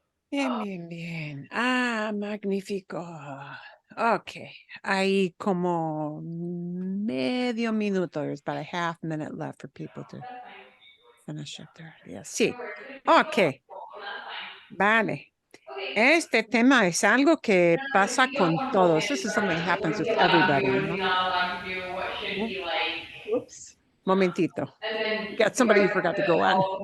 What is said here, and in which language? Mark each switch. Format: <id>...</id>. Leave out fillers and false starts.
<es>Bien, bien, bien. Ah, magnífico. Ok. Hay como medio minuto.</es> <en>There's about a half minute left for people to finish up their ideas.</en> <es>Sí. Ok. Vale. Este tema es algo que pasa con todos.</es> <en>This is something that happens with everybody, ¿no?</en> <es>Un</es> <en>Whoops.</en> <es>momentito.</es> <en>Got somebody who forgot to go on.</en>